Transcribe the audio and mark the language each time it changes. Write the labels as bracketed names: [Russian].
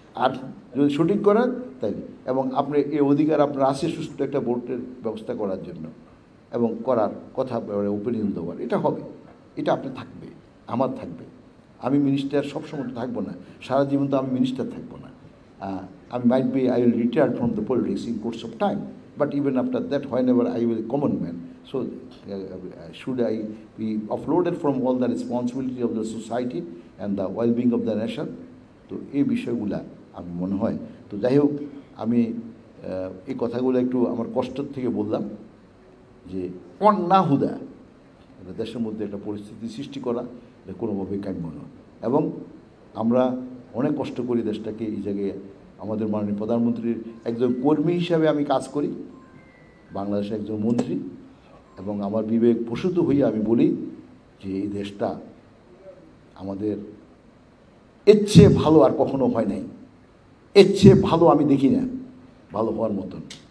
[Bangla] আর যদি সঠিক করেন তাই, এবং আপনি এই অধিকার আপনার আছে সুস্থ একটা ভোটের ব্যবস্থা করার জন্য, এবং করার কথা ওপিনিয়ন দেওয়ার, এটা হবে, এটা আপনি থাকবে, আমার থাকবে। আমি মিনিস্টার সবসময় থাকবো না, সারা জীবন তো আমি মিনিস্টার থাকবো না। [English] I might be, I will retire from the politics in course of time, but even after that, whenever I will common man, so should I be offloaded from all the responsibility of the society and the well-being of the nation? [Bangla] তো এই বিষয়গুলা আমি মনে হয়, তো যাই হোক, আমি এই কথাগুলো একটু আমার কষ্টের থেকে বললাম যে অন্নাহুদা দেশের মধ্যে একটা পরিস্থিতি সৃষ্টি করা এটা কোনোভাবেই কাম্য নয়। এবং আমরা অনেক কষ্ট করি দেশটাকে এই জায়গায়, আমাদের মাননীয় প্রধানমন্ত্রীর একজন কর্মী হিসাবে আমি কাজ করি, বাংলাদেশের একজন মন্ত্রী, এবং আমার বিবেক প্রসূত হয়ে আমি বলি যে এই দেশটা আমাদের এর চেয়ে ভালো আর কখনো হয় নাই, এর চেয়ে ভালো আমি দেখি না ভালো হওয়ার মতন।